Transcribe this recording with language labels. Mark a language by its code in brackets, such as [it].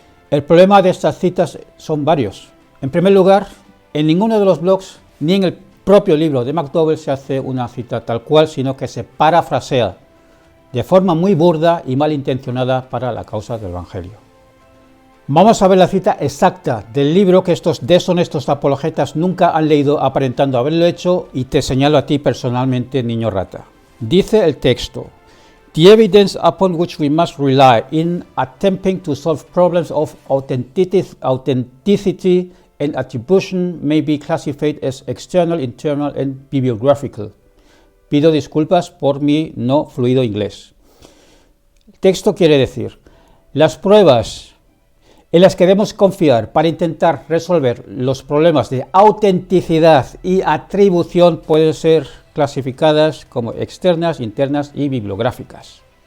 [es] El problema de estas citas son varios. En primer lugar, en ninguno de los blogs, ni en el propio libro de McDowell se hace una cita tal cual, sino que se parafrasea de forma muy burda y malintencionada para la causa del Evangelio. Vamos a ver la cita exacta del libro que estos deshonestos apologetas nunca han leído aparentando haberlo hecho y te señalo a ti personalmente, niño rata. Dice el texto: [en] The evidence upon which we must rely in attempting to solve problems of authenticity and attribution may be classified as external, internal and bibliographical. [es] Pido disculpas por mi no fluido inglés. El texto quiere decir: las pruebas en las que debemos confiar para intentar resolver los problemas de autenticidad y atribución pueden ser clasificadas como externas, internas y bibliográficas.